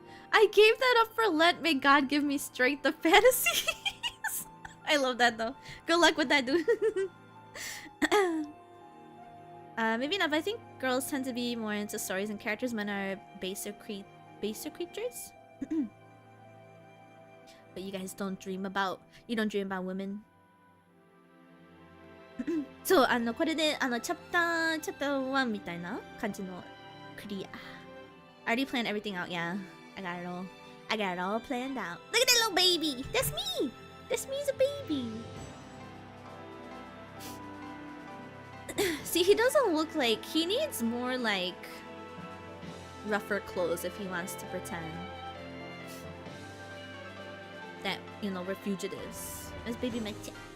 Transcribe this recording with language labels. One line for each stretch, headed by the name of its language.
English: I gave that up for Lent. May God give me strength of fantasies. I love that though. Good luck with that, dude. Maybe not, but I think girls tend to be more into stories and characters. Men are baser creatures. But you guys don't dream about women.
Japanese: そう、これで、チャプター1みたいな感じのクリア。
English: I already planned everything out, yeah. I got it all planned out. Look at that little baby! That's me! That's me as a baby! See, he doesn't look like... He needs more, like... rougher clothes if he wants to pretend that, you know, we're fugitives. That's baby Meche.